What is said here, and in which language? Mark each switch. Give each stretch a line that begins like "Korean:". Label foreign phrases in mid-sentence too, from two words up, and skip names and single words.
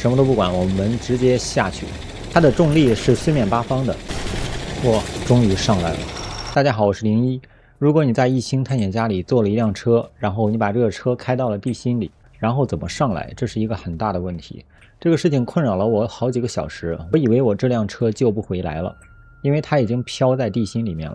Chinese: 什么都不管，我們直接下去。它的重力是四面八方的。哇，終於上來了！大家好，我是01。如果你在異星探險家裡坐了一輛車，然後你把這個車開到了地心裡，然後怎麼上來，這是一個很大的問題。這個事情困擾了我好幾個小時，我以為我這輛車救不回來了，因為它已經飄在地心裡面了。